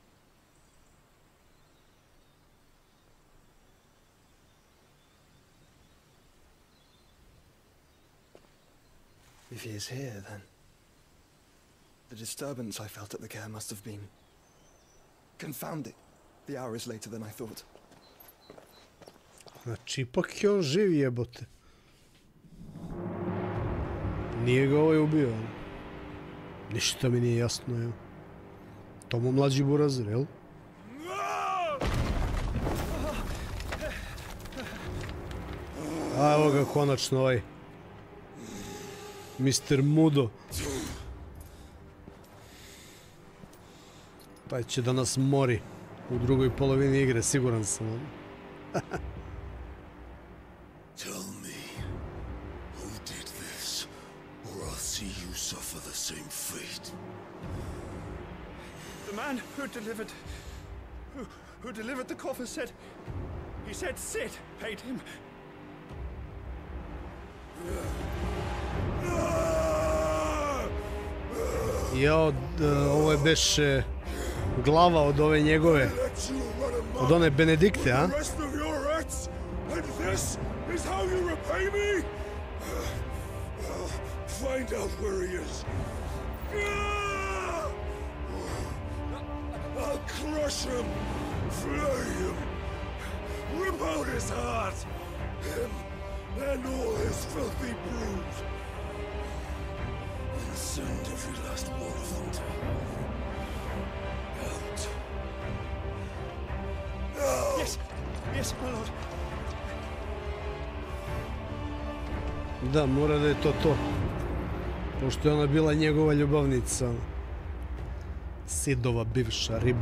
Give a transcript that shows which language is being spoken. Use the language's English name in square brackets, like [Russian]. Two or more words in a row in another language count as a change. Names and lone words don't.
[English] If he is here, then the disturbance I felt at the care must have been confounding. The hour is later than I thought. [Serbian] Znači, ipak je on živ, jebote. Nije ga ovaj ubio. Ništa mi nije jasno, evo. To mu mlađi burazir, jel? A evo ga konačno ovaj Mr. Mudo. Taj će da nas mori u drugoj polovini igre, siguran sam. [English] Tell me, who did this, or I'll see you suffer the same fate. The man who delivered the coffer said, he said Cid paid him. Jo, [Serbian] ovo je beše glava od ove njegove, od one Benedikte, a? [English] Find out where he is. I'll crush him, flay him, rip out his heart, him and all his filthy brood, and send every last one of them to out. Yes, yes, my lord. [Serbian] Da, mora da je to. Pošto je ona bila njegova ljubavnica. Sidova bivša riba.